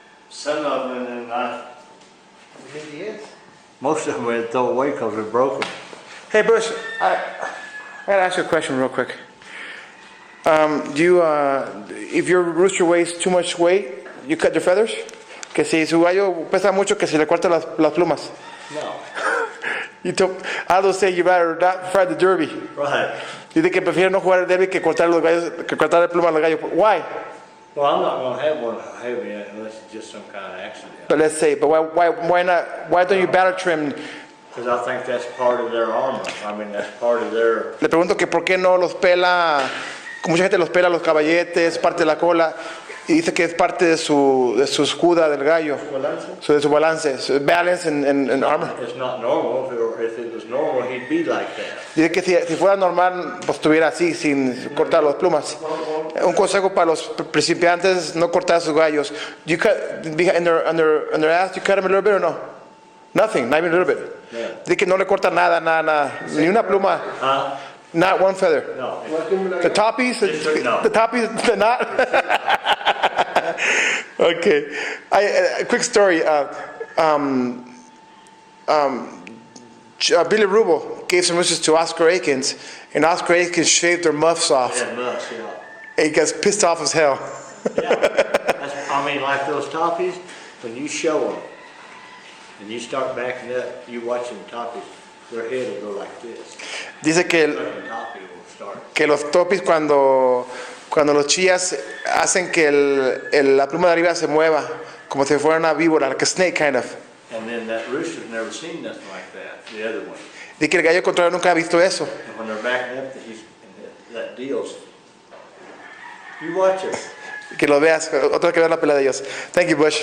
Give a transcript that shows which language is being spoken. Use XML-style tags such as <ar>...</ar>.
<en>Some of them, and 2010. most of them we had to throw away because we broke them. Hey Bush, I gotta ask you a question real quick. If your rooster weighs too much weight, you cut your feathers?</en> <es>Que si su gallo pesa mucho, que si le corta las plumas.</es> <en>No. Aldo say you better not fight the derby. Right.</en> <es>Dice que prefiere no jugar el derby que cortar los gallos, que cortar la pluma a los gallos.</es> <en>Why? Well, I'm not going to have one heavy unless it's just some kind of accident. But let's say, but why not? Why don't you battle trim? Because I think that's part of their armor. I mean, that's part of their.</en> <es>Le pregunto que por qué no los pela, mucha gente los pela los caballetes, parte de la cola, y dice que es parte de su escuda del gallo, de su balance, su balance</es> <en>and armor. It's not normal. If it was normal, he'd be like that.</en> <es>Dice que si fuera normal, pues estuviera así, sin cortar las plumas. Un consejo para los principiantes, no cortar sus gallos.</es> <en>You cut under ass, you cut them a little bit or no? Nothing, not even a little bit. Yeah.</en> <es>Dice que no le corta nada, ni una pluma.</es> <en>Huh? Not one feather. No. The toppies, No. the toppies, the not. Okay. A quick story. Billy Rubel gave some roosters to Oscar Aikens, and Oscar Aikens shaved their muffs off. Yeah, nuts, yeah. And he gets pissed off as hell. Yeah. I mean, like those toppies, when you show them, and you start backing up, you watch them toppies, their head will go like this.</en> <es>Dice que,</es> <en>Like a toppy will start.</en> <es>que los topis cuando los chías hacen que la pluma de arriba se mueva, como si fuera una víbora,</es> <en>like a snake kind of. And then that rooster's never seen nothing like that, the other one.</en> <es>Dice que el gallo contrario nunca ha visto eso.</es> <en>And when they're backing up, that deals. You watch it.</en> <es>Que lo veas, otra vez que veas la pelea de ellos.</es> <en>Thank you, Bush.</en>